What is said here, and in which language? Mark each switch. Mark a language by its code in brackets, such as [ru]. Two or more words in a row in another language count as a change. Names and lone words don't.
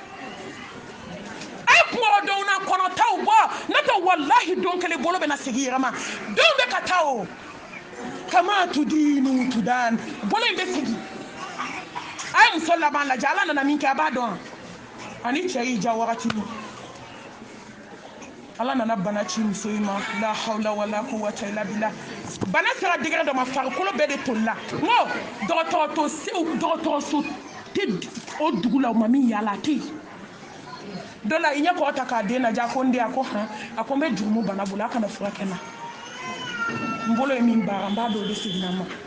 [bm] a ye kungodenw na kɔnɔtaw bɔ n'o tɛ walahi don kelen bolo bɛ na segin i yɛrɛ ma denw bɛ ka taa o kama tudinu tudan bolo in bɛ segin a ye muso laban lajɛ ala nana min kɛ a b'a dɔn ani cɛ y'i ja wagati min ala nana bana ci muso in ma [ar] لا حول ولا قوة إلا بالله [bm] bana sera degré dɔ ma farikolo bɛɛ de tolila n ko dɔgɔtɔrɔso tɛ o dugu la o ma min yala a tɛ yen dɔ la i ɲɛ kɔrɔ ta k'a den lajɛ a ko n den a ko han a ko n bɛ jurumu bana bolo a kana furakɛ n na n bolo ye min baara n b'a dɔn o de seginna n ma